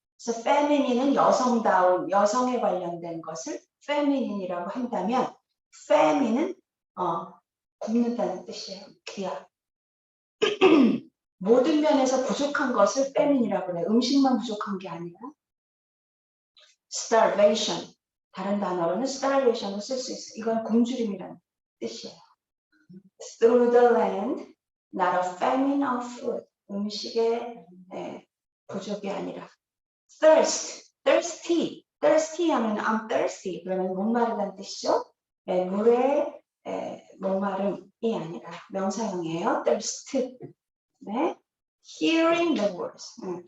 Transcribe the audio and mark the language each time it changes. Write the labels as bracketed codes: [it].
[ko] 그래서 feminine은 여성다운, 여성에 관련된 것을 feminine이라고 한다면 famine은 굶는다는 뜻이에요. 귀야. 모든 면에서 부족한 것을 famine이라고 해요. 음식만 부족한 게 아니라 starvation. 다른 단어로는 starvation을 쓸 수 있어요. 이건 굶주림이라는 뜻이에요. [en] Through the land, not a famine of food. [ko] 음식의 부족이 아니라 thirsty 하면 [en] I'm thirsty. [ko] 그러면 목마르다는 뜻이죠. 물의 목마름이 아니라 명사형이에요. [en] thirst. [ko] 네. [en] Hearing the words.